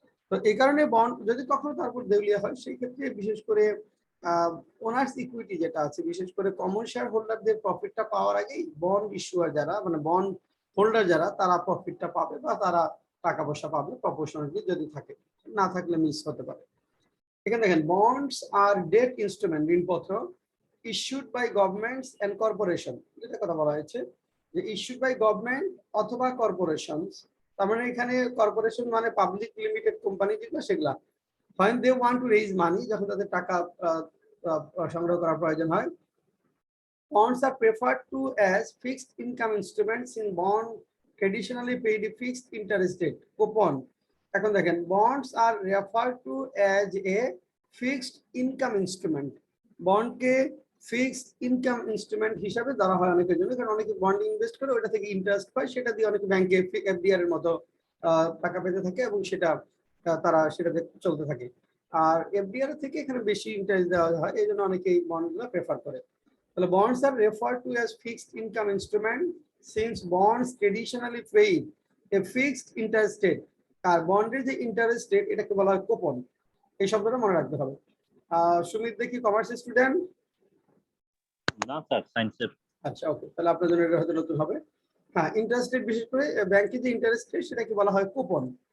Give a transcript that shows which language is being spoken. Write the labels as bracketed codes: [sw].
[bn] তো এই কারণে বন্ড যদি কখনো তারপর দেউলিয়া হয়, সেই ক্ষেত্রে বিশেষ করে ওনার্স ইকুইটি যেটা আছে, বিশেষ করে কমন শেয়ার হোল্ডারদের প্রফিটটা পাওয়ার আগেই বন্ড ইস্যুয়ার যারা, মানে বন্ড হোল্ডার যারা, তারা প্রফিটটা পাবে বা তারা টাকা পয়সা পাবে প্রপোর্শনালি, যদি থাকে, না থাকলে মিস হতে পারে। এখানে দেখেন, বন্ডস আর ডেট ইনস্ট্রুমেন্ট, ঋণপত্র issued by governments and corporation, যেটা কথা বলা হয়েছে যে ইস্যুড বাই গভর্নমেন্ট অথবা কর্পোরেশনস। তার মানে এখানে কর্পোরেশন মানে পাবলিক লিমিটেড কোম্পানি যেগুলো সেগুলা, [en] when they want to raise money, [bn] যখন তাদের টাকা সংগ্রহ করার প্রয়োজন হয়, [en] bonds are referred to as fixed income instruments in bond traditionally paid a fixed interest rate coupon. [bn] এখন দেখেন, [en] bonds are referred to as a fixed income instrument. [bn] বন্ডকে ফিক্সড ইনকাম ইনস্ট্রুমেন্ট হিসাবে ধরা হয় অনেকের জন্য, কারণ অনেকে বন্ড ইনভেস্ট করে ওটা থেকে ইন্টারেস্ট পায়, সেটা দিয়ে অনেকে ব্যাংকে এফডিআর এর মতো টাকা পেতে থাকে এবং সেটা তারা সেটাতে চলতে থাকে। আর এফডিআর থেকে এখানে বেশি ইন্টারেস্ট দেওয়া হয়, এই জন্য অনেকে এই বন্ডগুলো প্রেফার করে। তাহলে [en] bonds are referred to as fixed income instrument since bonds traditionally paid a fixed interest rate. [bn] আর বন্ডের যে ইন্টারেস্ট রেট এটাকে বলা হয় কুপন। এই শব্দটা মনে রাখতে হবে। সুমিত দেখি কমার্স স্টুডেন্ট? না স্যার, সায়েন্সের। আচ্ছা, ওকে, তাহলে আপনার জন্য এটা হয়তো নতুন হবে। হ্যাঁ, ইন্টারেস্ট রেট বিশেষ করে ব্যাংকে যে ইন্টারেস্ট রেট সেটাকে বলা হয় কুপন।